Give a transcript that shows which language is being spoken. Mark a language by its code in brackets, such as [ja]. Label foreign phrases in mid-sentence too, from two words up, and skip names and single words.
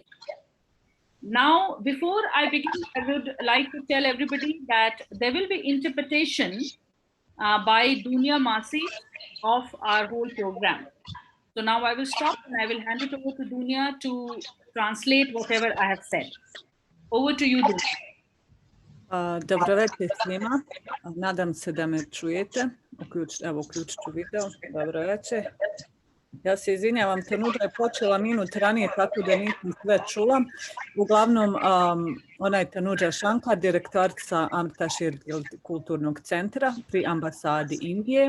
[en] Now, before I begin, I would like to tell everybody that there will be interpretation by Dunya Masi of our whole program. So now I will stop and I will hand it over to Dunya to translate whatever I have said. Over to you, Dunya. [bs] Dobro večer svima, nadam se da me čujete, uključit ću video, dobro večer. Ja se izvinjavam, Tanuđa je počela minut ranije, tako da nisam sve čula. Uglavnom, ona je Tanuđa Shankar, direktorica Amrita Shirgil kulturnog centra pri ambasadi Indije.